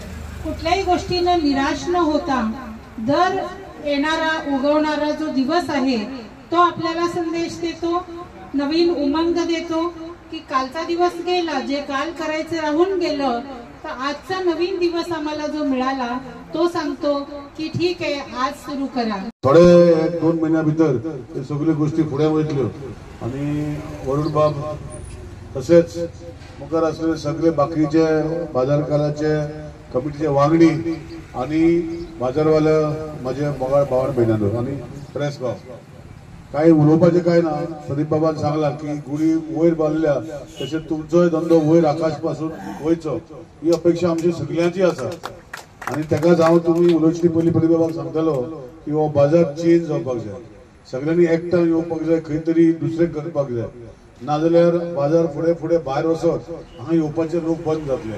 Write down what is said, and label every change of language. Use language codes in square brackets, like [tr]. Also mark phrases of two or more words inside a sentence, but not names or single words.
[mr] कुठल्याही गोष्टीनं निराश न होता दर येणारा उगवणारा जो दिवस आहे तो आपल्याला संदेश देतो, नवीन उमंग देतो की कालचा दिवस गेला, जे काल करायचं राहून गेलं तर आजचा नवीन दिवस आम्हाला जो मिळाला तो सांगतो की ठीक आहे आज सुरू करा। [kok] थोडे 1-2 महिन्या भितर ते सगळ्या गोष्टी पुढे वयतल्यो आणि वरुण बाब तसेच मुखार असलेले सगळे बाकीचे बाजारकाराचे कमिटीचे वांगडी आणि बाजारवाले माझे मोगाळ भावण बहिणांनो आणि प्रेस भाव काही उलोवपाचे काय ना। प्रदीप बाबान सांगला की गुढी वयर बांदल्या तशेंच तुमचोय धंदो वयर आकाश पासून वयचो ही अपेक्षा आमची सगळ्यांची आसा आणि तेकाच हांव तुमी उलोवचे पयलीं प्रदीप बाबाक सांगतलो की हो बाजार चेंज जावपाक जाय, सगळ्यांनी एकठांय येवपाक जाय, खंय तरी दुसरें करपाक जाय, नाजाल्यार बाजार फुडें फुडें भायर वचत हांगा येवपाचे लोक बंद जातले।